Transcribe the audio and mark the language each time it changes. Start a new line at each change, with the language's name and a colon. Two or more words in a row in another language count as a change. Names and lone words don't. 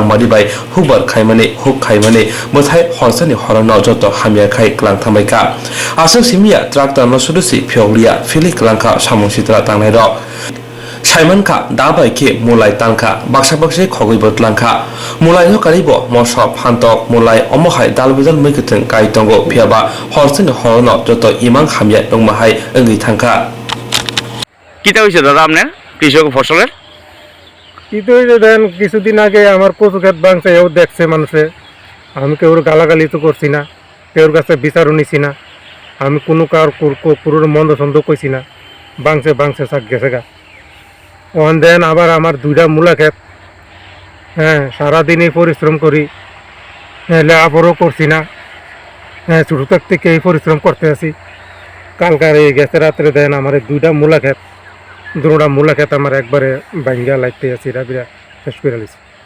Kok Borok: मारिबाय हुकबार खायमाने हुक खायमाने मथाय हरसानि हरनो जत हामिया खाय क्लां थामायका आसक सिमिया ट्राक्टर नसुदुसि फियलिया फिलि क्लांखा सामं सित्रा तांनाय र साइमनखा दाबायके मुलाय तांखा बाक्सा बाक्से खगै बतलांखा मुलाय कारिबो मस फान्तक मुलाय अमहाय दालबेजल मैखथों गायतंगो फियाबा हरसेन हरनो जत इमां हामिया दंमाहाय ओंगै थांखा
Bangla: কিতা হইছে দাদা আপনার কৃষক ফসলের কিন্তু দেন কিছুদিন আগে আমার কচু ক্ষেত ভাঙছে এও দেখছে মানুষে আমি কেউর গালাগালি তো করছি না কেউর কাছে বিচারও নিছি না আমি কোনো কার পুরোর মন্দ ছন্দ কইছি না ভাঙছে শাক গেছে গা ওখান দেন আবার আমার 2টা মূলা ক্ষেত হ্যাঁ সারাদিনই পরিশ্রম করি লেখাপড়ও করছি না হ্যাঁ ছোটো থেকে এই পরিশ্রম করতে আছি কালকার এই গেছে রাত্রে দেন আমার 2টা মূলা ক্ষেত 2টা মূলা ক্ষেত আমার একবারে ভাঙ্গা লাগতে আছি রাবিরা শেষ করে লিছি